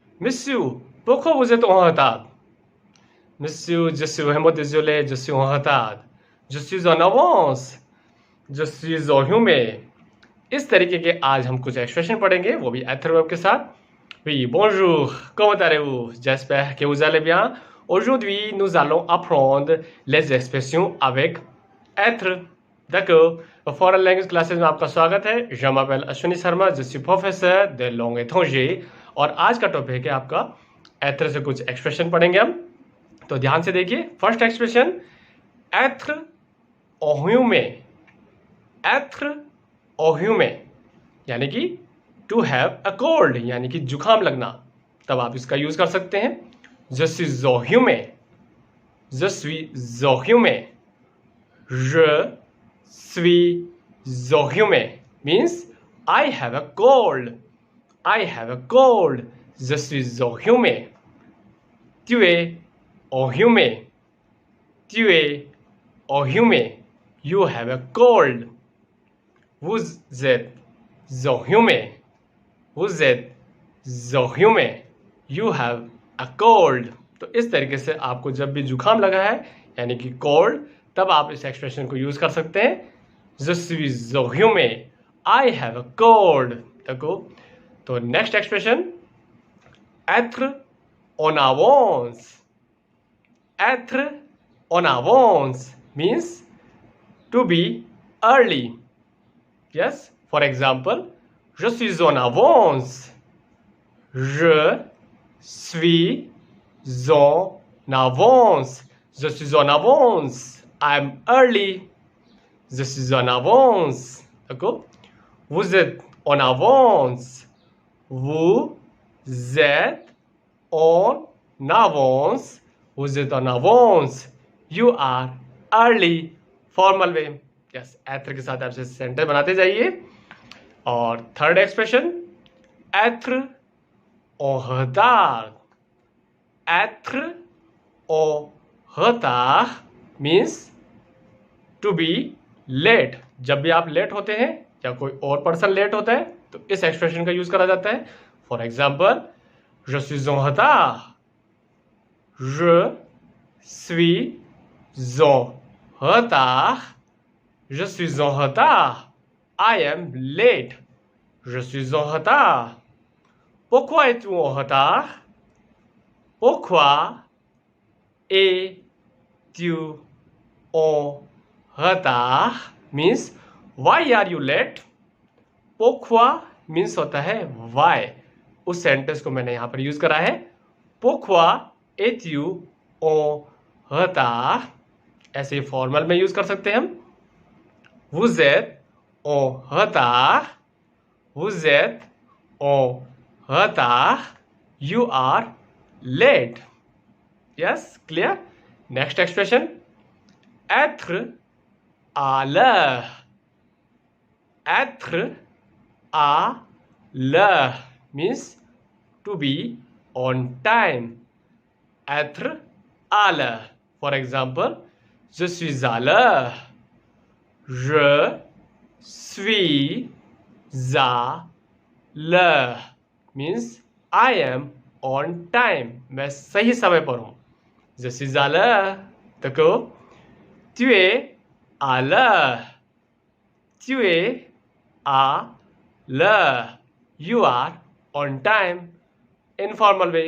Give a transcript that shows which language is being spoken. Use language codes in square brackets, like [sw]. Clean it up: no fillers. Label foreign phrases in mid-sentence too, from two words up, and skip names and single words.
[fr] Monsieur, pourquoi vous êtes en retard? Monsieur, je suis vraiment désolé, je suis en retard. Je suis en avance. Je suis enrhumé. [hi] इस तरीके के आज हम कुछ एक्सप्रेशन पढ़ेंगे, वो भी être verb के साथ. [fr] Oui, bonjour, comment allez-vous? J'espère que vous allez bien. Aujourd'hui, nous allons apprendre les expressions avec être. D'accord. [en] foreign language classes [hi] में आपका स्वागत है. [fr] Je m'appelle [hi] अश्विनी शर्मा, [fr] je suis professeur de langue étrangère [hi] और आज का टॉपिक है आपका être से कुछ एक्सप्रेशन पढ़ेंगे हम. तो ध्यान से देखिए. [en] first expression [fr] être enrhumé. être enrhumé [hi] यानी कि [en] to have a cold [hi] यानी कि जुकाम लगना, तब आप इसका यूज कर सकते हैं. [fr] Je suis enrhumé. Je suis enrhumé. Je suis enrhumé [en] means I have a cold. I have a cold. [fr] Je suis enrhumé. Tu es enrhumé. Tu es enrhumé. [en] You have a cold. [fr] Vous êtes enrhumé. Vous êtes enrhumé. [en] You have a cold. [hi] तो इस तरीके से आपको जब भी जुकाम लगा है यानी कि कोल्ड, तब आप इस एक्सप्रेशन को यूज कर सकते हैं. [fr] Je suis enrhumé. [en] I have a cold. [hi] देखो. तो [en] next expression [fr] être en avance. Être en avance [en] means to be early. Yes, for example, [fr] je suis en avance. Je suis en avance. Je suis en avance. [en] I'm early. [fr] Je suis en avance. D'accord? Vous êtes en avance. Vous êtes en avance. Vous êtes en avance. [en] You are early. Formal way. [hi] यस, être के साथ आपसे सेंटेंस बनाते जाइए. और [en] third expression [fr] être en retard. être en retard [en] means to be late. [hi] जब भी आप लेट होते हैं या कोई और [en] person late [hi] होता है तो इस एक्सप्रेशन का यूज करा जाता है. [en] for example, [fr] je suis en retard. Je suis en retard. Je suis en retard. I am late. Je suis en retard. Pourquoi es-tu en retard? Pourquoi es-tu en retard [en] means why are you late? [hi] Pourquoi means होता है why. उस सेंटेंस को मैंने यहाँ पर यूज करा है. [fr] Pourquoi es-tu en retard? [hi] ऐसे फॉर्मल में यूज कर सकते हैं हम. [fr] Vous êtes en retard. Vous êtes en retard. [en] You are late. Yes, clear? Next expression. [fr] Être à l'heure. Être à l'heure [en] means to be on time. [fr] Être à l'heure. [en] For example, [fr] je suis à l'heure. Je suis à l'heure [en] means I am on time. [hi] मैं सही समय पर हूँ. [fr] Je suis à l'heure. देखो. Tu es à l'heure. Tu es à l'heure. [en] You are on time. Informal way.